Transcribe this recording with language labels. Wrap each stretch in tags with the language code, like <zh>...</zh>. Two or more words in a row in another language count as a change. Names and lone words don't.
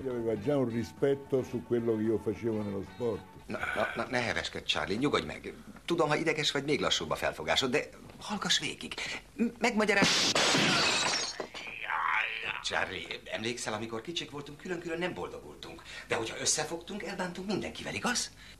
<it>Aveva già un rispetto su quello che io facevo nello sport.</it> <hu>Na, ne heveskedj, Charlie, nyugodj meg. Tudom, ha ideges vagy, még lassúbb a felfogásod, de Hallgass végig. Megmagyaráz... Charlie, emlékszel, amikor kicsik voltunk, külön-külön nem boldogultunk. De hogyha összefogtunk, elbántunk mindenkivel, igaz?</hu>